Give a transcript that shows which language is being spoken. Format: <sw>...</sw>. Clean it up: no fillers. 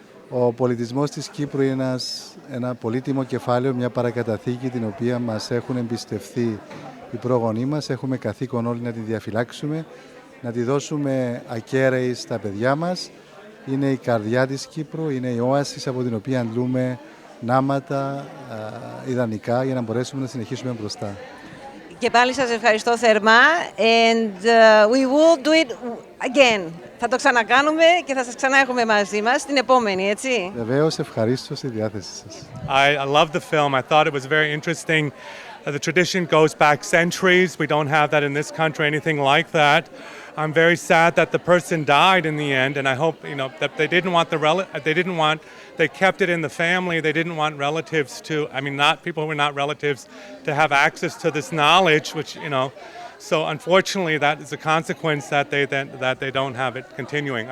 <el>Ο πολιτισμός της Κύπρου είναι ένα πολύτιμο κεφάλαιο, μια παρακαταθήκη την οποία μας έχουν εμπιστευθεί οι πρόγονοί μας. Έχουμε καθήκον όλοι να τη διαφυλάξουμε, να τη δώσουμε ακέραιη στα παιδιά μας. Είναι η καρδιά της Κύπρου, είναι η όαση από την οποία αντλούμε νάματα ιδανικά για να μπορέσουμε να συνεχίσουμε μπροστά. Και πάλι σας ευχαριστώ θερμά</el> <en>and we will do it again.</en> <el>Θα το ξανακάνουμε και θα σας ξανά έχουμε μαζί μας την επόμενη, έτσι. Βεβαίως, ευχαρίστω στη διάθεση σας.</el> <en>I love the film. I thought it was very interesting. The tradition goes back centuries. We don't have that in this country, anything like that. I'm very sad that the person died in the end, and I hope that they didn't want they kept it in the family. They didn't want relatives to, not people who were not relatives to have access to this knowledge, which so unfortunately that is a consequence that they don't have it continuing.</en>